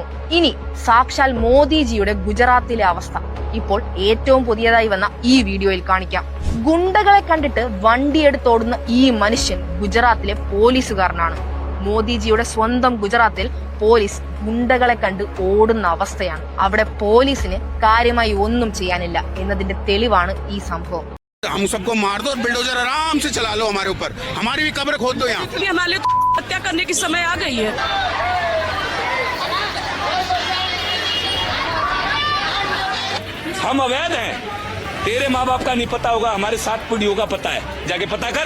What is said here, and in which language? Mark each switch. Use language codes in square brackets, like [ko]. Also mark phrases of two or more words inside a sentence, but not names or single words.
[ml] ഇനി സാക്ഷാൽ മോദിജിയുടെ ഗുജറാത്തിലെ അവസ്ഥ ഇപ്പോൾ ഏറ്റവും പുതിയതായി വന്ന ഈ വീഡിയോയിൽ കാണിക്കാം. ഗുണ്ടകളെ കണ്ടിട്ട് വണ്ടിയെടുത്തോടുന്ന ഈ മനുഷ്യൻ ഗുജറാത്തിലെ പോലീസുകാരനാണ്. മോദിജിയുടെ സ്വന്തം ഗുജറാത്തിൽ പോലീസ് ഗുണ്ടകളെ കണ്ട് ഓടുന്ന അവസ്ഥയാണ്. അവിടെ പോലീസിന് കാര്യമായി ഒന്നും ചെയ്യാനില്ല എന്നതിന്റെ തെളിവാണ് ഈ സംഭവം. [hi] हम सबको मार दो और बिल्डोजर आराम से चला लो हमारे ऊपर, हमारी भी कब्र खोद दो। यहाँ हमारे हत्या करने की समय आ गई है। हम अवैध हैं, तेरे माँ बाप का नहीं पता होगा, हमारे 7 पीढ़ियों का पता है, जाके पता कर।